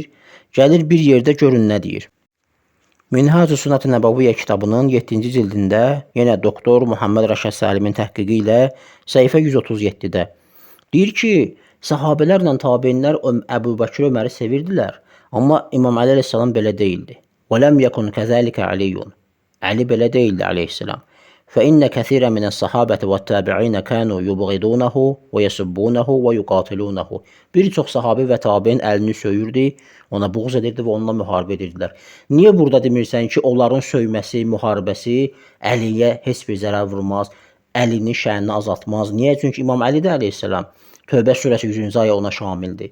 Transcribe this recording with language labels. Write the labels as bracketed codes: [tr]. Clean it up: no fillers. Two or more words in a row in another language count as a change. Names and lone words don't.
[az] Gəlir bir yerdə görün nə deyir. Minhacü Sünnət-i Nəbəviyyə kitabının 7-ci cildində yenə doktor Muhammed Rəşad Səlimin təhqiqi ilə səhifə 137-də deyir ki, səhabələrlə tabeinlər Əbu Bəkir Öməri sevirdilər. Amma İmam Əli əleyhissalam belə deyildi. [ar] وَلَمْ يَكُنْ كَذَلِكَ عَلِيٌّ [az] Ali belə deyildi aleyhissalam. [ar] فَإِنَّ كَثِيرًا مِنَ الصَّحَابَةِ وَالتَّابِعِينَ كَانُوا يُبْغِضُونَهُ وَيَسُبُّونَهُ وَيُقَاتِلُونَهُ [az] Bir çox sahabi və tabiin əlini söyürdü, ona buğz edirdi və onunla müharibə edirdilər. Niyə burada demirsən ki, onların söyməsi, müharibəsi Əliyə heç bir zərər vurmaz, Əlinin şənini azaltmaz? Niyə? Çünki İmam Əli də aleyhissalam Tövbə surəsi 100-cü ayə ona şamildir.